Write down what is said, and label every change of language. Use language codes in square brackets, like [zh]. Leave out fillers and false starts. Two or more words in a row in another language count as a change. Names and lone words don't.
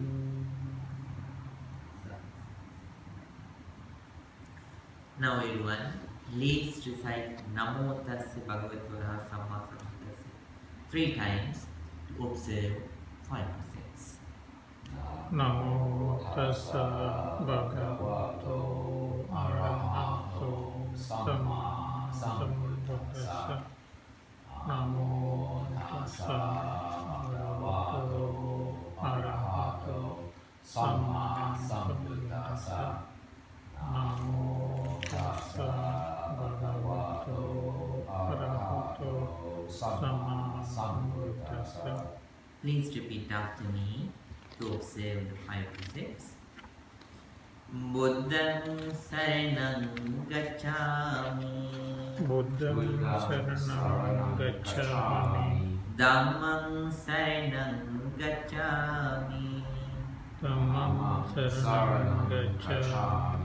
[en] Now everyone, please recite [pi] Namo Tassa Bhagavato Samma Sambuddhassa [en] 3 times to observe 5 precepts. [pi] Namo tassa bhagavato arahato samma sambuddhassa. Namo tassa bhagavato arahato samma sambuddhassa. Namo tassa bhagavato arahato samma sambuddhassa. [en] Please repeat after me to observe the 5 precepts. [pi] Buddham Saranam Gacchami Buddham Saranam Gacchami Dhammam Saranam Gacchami Dhammam Saranam Gacchami